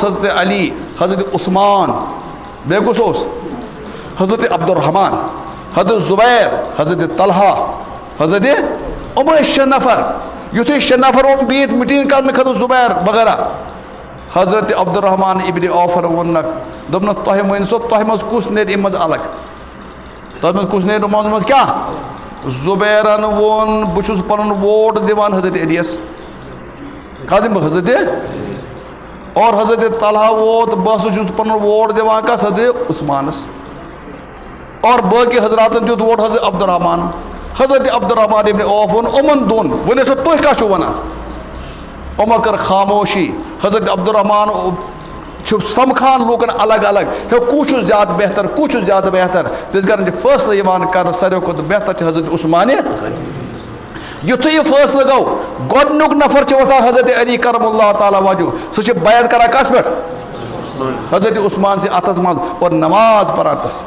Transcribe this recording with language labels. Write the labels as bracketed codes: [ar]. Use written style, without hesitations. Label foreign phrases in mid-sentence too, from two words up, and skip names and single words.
[ks] حضرت علی حضرت عثمان بیٚیہِ کُس اوس حضرت عبدالرحمان حضرت زبیر حضرت طلحہ حضرت یِم ٲسۍ 6 نفر یُتھُے 6 نفر بِہِتھ میٖٹِنٛگ کرنہٕ خٲطرٕ زُبیر وغیرہ حضرت عبدالرحمان ابن عوفر ووٚننکھ دوٚپنکھ تۄہہِ ؤنۍ سو تۄہہِ منٛز کُس نیرِ اَمہِ منٛز الگ تۄہہِ منٛز کُس نیرِ یِمن منٛز کیٛاہ زُبیرن ووٚن بہٕ چھُس پنُن ووٹ دِوان حضرت علیَس کَس دِمہٕ بہٕ حضرت اور حضرت طلحہ ووت بہٕ ہسا چھُس پنُن ووٹ دِوان کَس حضرت عثمانس اور باقی حضراتن دیُت ووٹ حضرت عبدالرحمان حضرت عبدالرحمان ابن عوف ووٚن یِمن دۄن وۄنۍ ٲسِو تُہۍ کیٛاہ چھُو وَنان یِمو کٔر خاموشی حضرت عبدالرحمان چھُ سمکھان لوٗکن الگ الگ ہے کُس چھُ زیادٕ بہتر کُس چھُ زیادٕ بہتر تِژھ گرن چھِ فٲصلہٕ یِوان کرنہٕ ساروی کھۄتہٕ بہتر چھُ حضرت عثمانہِ یُتھُے یہِ فٲصلہٕ گوٚو گۄڈنیُک نفر چھُ وۄتھان حضرت علی [ar] کرم اللہ تعالیٰ وجوٗ [ks] سُہ چھُ بیعت کران کس پٮ۪ٹھ حضرت عثمان سٕنٛدِ اتھس منٛز اور نماز پران تس